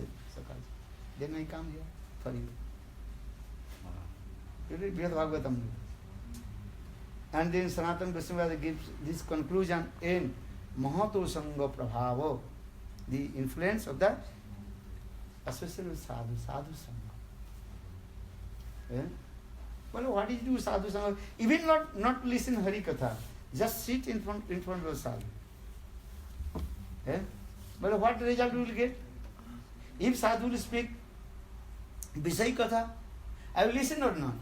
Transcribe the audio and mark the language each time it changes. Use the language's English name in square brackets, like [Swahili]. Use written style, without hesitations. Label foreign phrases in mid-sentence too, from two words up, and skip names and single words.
[English] Then I come here for you. You read Brihad Bhagavatam. And then Sanatana Goswami gives this conclusion in Mahato Sangha Prabhava, the influence of the association with sadhu, [Sanskrit] sadhu sangha. [English] Well, what is do [Sanskrit] sadhu sangha? [English] Even not listen [Sanskrit] Hari Katha, [English] just sit in front of the sadhu. But what result you will get? If sadhu will speak [Sanskrit] Visay Katha, [English] I will listen or not?